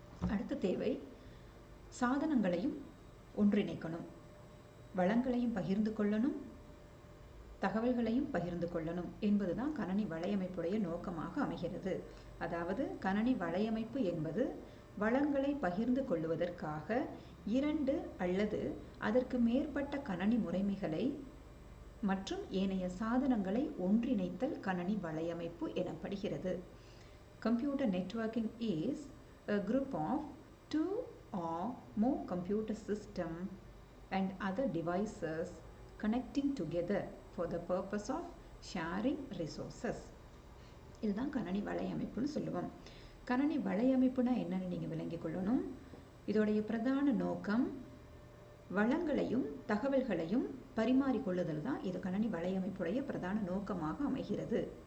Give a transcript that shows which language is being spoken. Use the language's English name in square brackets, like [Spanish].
[Tamil] அடுத்த தேவை சாதனங்களையும் ஒன்றிணைக்கணும், வளங்களையும் பகிர்ந்து கொள்ளணும், தகவல்களையும் பகிர்ந்து கொள்ளணும் என்பதுதான் கணனி வலையமைப்புடைய நோக்கமாக அமைகிறது. அதாவது கணனி வலையமைப்பு என்பது வளங்களை பகிர்ந்து கொள்வதற்காக 2 அல்லது அதற்கு மேற்பட்ட கணனி முறைமைகளை மற்றும் ஏனைய சாதனங்களை ஒன்றிணைத்தல் கணனி வலையமைப்பு எனப்படுகிறது. [English] Computer networking is a group of 2 or more computer system and other devices connecting together for the purpose of sharing resources. [Tamil] இதுதான் கணனி வலையமைப்புன்னு சொல்லுவோம். கணனி வலையமைப்புனா என்னன்னு நீங்கள் விளங்கிக் கொள்ளணும். இதோடைய பிரதான நோக்கம் வளங்களையும் தகவல்களையும் பரிமாறிக்கொள்ளுதல் தான் இது கணனி வலையமைப்புடைய பிரதான நோக்கமாக அமைகிறது.